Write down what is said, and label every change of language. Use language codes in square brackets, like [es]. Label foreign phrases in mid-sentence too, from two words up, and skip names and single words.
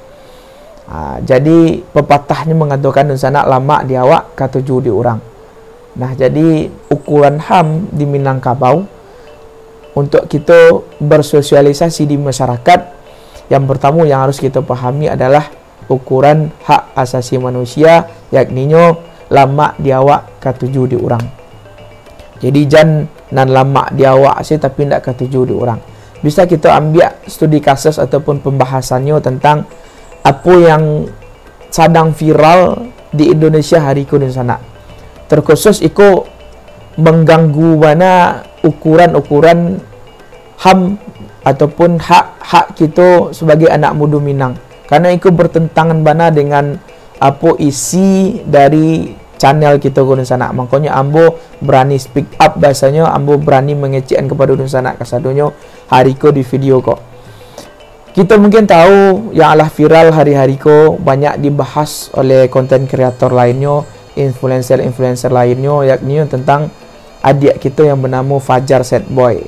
[id] Jadi pepatahnya mengatakan di sana [min] lama di awak katuju di orang. [id] Nah, jadi ukuran HAM di Minangkabau untuk kita bersosialisasi di masyarakat, yang pertama yang harus kita pahami adalah ukuran hak asasi manusia, [min] yakninya lama di awak katuju di orang. Jadi jan nan lama di awak sih tapi tidak katuju di orang. [id] Bisa kita ambil studi kasus ataupun pembahasannya tentang apa yang sedang viral di Indonesia hari ini sana. Terkhusus itu mengganggu mana ukuran-ukuran HAM ataupun hak kita sebagai anak muda Minang, karena itu bertentangan bana dengan apa isi dari channel kita di sana. Makanya ambo berani [en] speak up, [min] bahasanya ambo berani mengecekkan kepada di sana kasadonyo hari ko di video kok. [id] Kita mungkin tahu yang alah viral hari-hari ko banyak dibahas oleh konten kreator lainnya, influencer lainnya, yakni tentang adik kita yang bernama Fajar Sad Boy.